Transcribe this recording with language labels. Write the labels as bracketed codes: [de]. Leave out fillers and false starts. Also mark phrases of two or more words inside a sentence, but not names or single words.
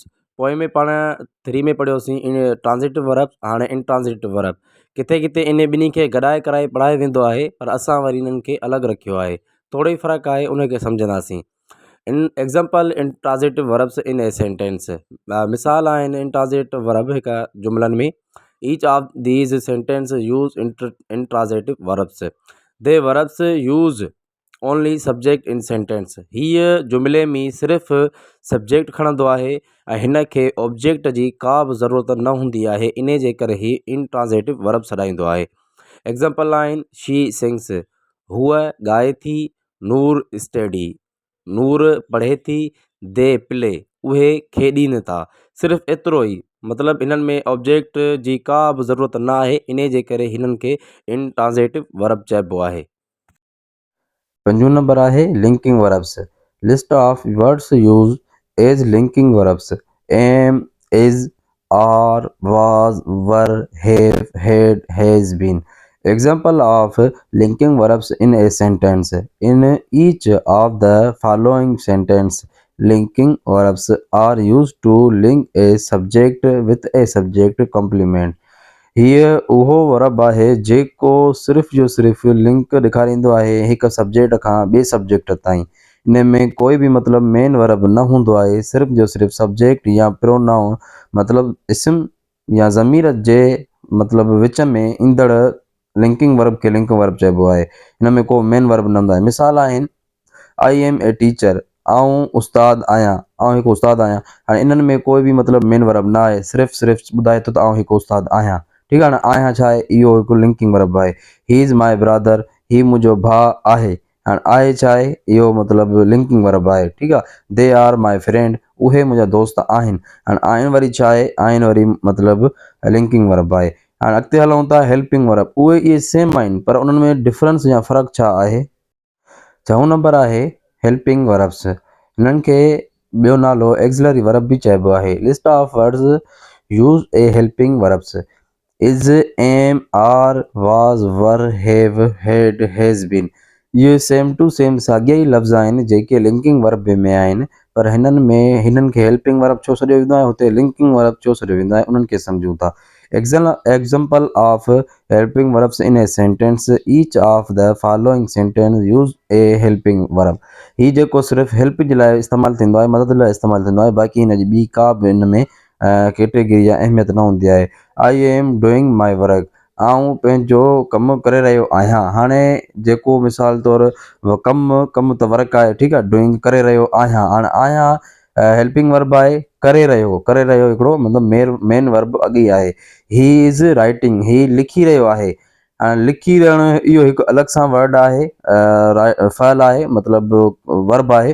[sd] पोइ में पाण 3 में पढ़ियोसीं इन [en] transitive verb, [sd] हाणे [en] intransitive verb. [sd] किथे किथे इन ॿिन्ही खे गॾाए कराए पढ़ायो वेंदो आहे, पर असां वरी इन्हनि खे अलॻि रखियो आहे। थोरो ई फ़र्क़ु आहे, उन खे सम्झंदासीं। [en] in example intransitive verbs in a sentence. [sd] मिसाल आहिनि [en] intransitive verb [sd] हिकु जुमिलनि में। [en] each of these sentence use intransitive verbs. the verbs use only subject in sentence. [sd] हीअ जुमिले में सिर्फ़ु सब्जेक्ट खणंदो आहे ऐं हिन खे ऑब्जेक्ट जी का बि ज़रूरत न हूंदी आहे, इन जे करे ही [en] intransitive verb [sd] सॾाईंदो आहे। एग्ज़ाम्पल आहिनि [en] she sings, [sd] हूअ ॻाए थी, नूर स्टडी, नूर पढ़े थी, [en] they play, [sd] उहे खेॾीनि था। सिर्फ़ु एतिरो ई, मतिलबु हिननि में ऑब्जेक्ट जी का बि ज़रूरत न आहे, इन जे करे हिननि खे [en] intransitive verb [sd] चइबो आहे। 5 नंबर आहे [en] linking verbs. list of words use as linking verbs. am, is, are, was, were, have, had, has been. Example of linking verbs in a sentence. In each of the following sentence, linking verbs are used to link a subject with a subject complement. [sd] हीअ उहो वर्ब आहे जेको सिर्फ़ जो सिर्फ़ु लिंक ॾेखारींदो आहे हिक सब्जेक्ट खां ॿिए सब्जेक्ट ताईं। इन में कोई बि मतिलबु [en] main verb [sd] न हूंदो आहे, सिर्फ़ जो सिर्फ़ु सब्जेक्ट या प्रोनाउन मतिलबु इस्म या ज़मीर जे मतिलबु विच में ईंदड़ [en] linking verb [sd] खे [en] link verb [sd] चइबो आहे। हिन में को [en] main verb [sd] न हूंदो आहे। मिसाल आहिनि [en] I am a teacher, [sd] आउं उस्तादु आहियां, आउं हिकु उस्तादु आहियां। हाणे इन्हनि में कोई बि मतिलबु [en] main verb [sd] न आहे, सिर्फ़ु ॿुधाए थो त आउं हिकु उस्तादु आहियां। ठीकु आहे न। आहियां छा आहे, इहो हिकु [en] linking verb [sd] आहे। [en] he is my brother, [sd] ही मुंहिंजो भाउ आहे। हाणे आहे छा आहे, इहो मतिलबु [en] linking verb [sd] आहे। ठीकु आहे। [en] they are my friend, [sd] उहे मुंहिंजा दोस्त आहिनि। हाणे आहिनि वरी छा आहे, आहिनि वरी मतिलबु [en] linking verb [sd] आहे। हाणे अॻिते हलूं था [en] helping verb. [sd] उहे इहे सेम आहिनि पर उन्हनि में डिफरेंस या फ़र्क़ु छा आहे। चऊं नंबर आहे [en] helping verbs. [sd] हिननि खे ॿियो नालो [en] auxiliary verb [sd] बि चइबो आहे। [en] list of words use a helping verbs is, am, are, was, were, have, had, has been. [sd] इहे [en] same to same [sd] साॻिया ई लफ़्ज़ आहिनि जेके [en] linking verb [sd] में आहिनि, पर हिननि खे [en] helping verb [sd] छो सॾियो वेंदो आहे, हुते [en] linking verb [sd] छो सॾियो वेंदो आहे, उन्हनि खे सम्झूं था। [en] Example of helping verbs in a sentence. Each of the following sentence use a helping verb. [sd] ही जेको सिर्फ़ु हेल्प जे लाइ इस्तेमालु थींदो आहे, मदद लाइ इस्तेमालु थींदो आहे, बाक़ी हिन जी ॿी का बि हिन में कैटेगरी या अहमियत न हूंदी आहे। [en] I am doing my work, [sd] आउं पंहिंजो कमु करे रहियो आहियां। हाणे जेको मिसाल तौरु कमु त वर्क आहे, ठीकु आहे, डूइंग करे रहियो आहियां। हाणे आहियां [en] helping verb [sd] आहे, करे रहियो हिकिड़ो मतिलबु [en] main verb [sd] अॻी आहे। [en] he is writing, [sd] ही लिखी रहियो आहे। हाणे लिखी रहणु इहो हिकु अलॻि सां वर्ड आहे, फ़इल आहे, मतिलबु वर्ब आहे।